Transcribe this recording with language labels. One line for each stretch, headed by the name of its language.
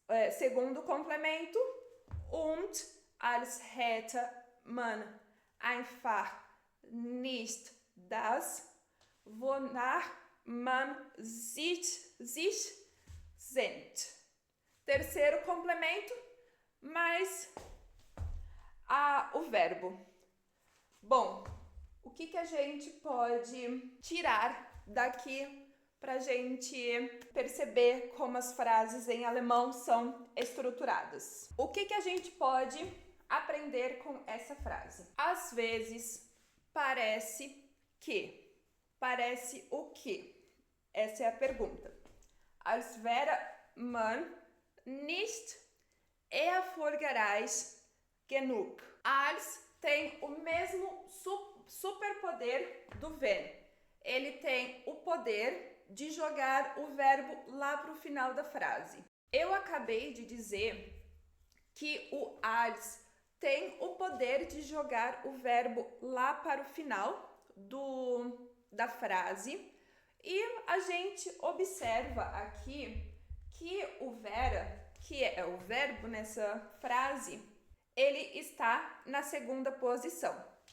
Portuguese: Segundo complemento,
German: und als hätte man einfach nicht das, wonach man sich sehnt.
Portuguese: Terceiro complemento, mais o verbo. Bom, o que a gente pode tirar daqui para a gente perceber como as frases em alemão são estruturadas? O que a gente pode aprender com essa frase? Às vezes, parece que. Parece o quê? Essa é a pergunta.
German: Als wäre man nicht erfolgreich genug.
Portuguese: Als tem o mesmo superpoder do wenn. Ele tem o poder de jogar o verbo lá para o final da frase. Eu acabei de dizer que o als tem o poder de jogar o verbo lá para o final da frase, e a gente observa aqui que o vera, que é o verbo nessa frase, ele está na segunda posição.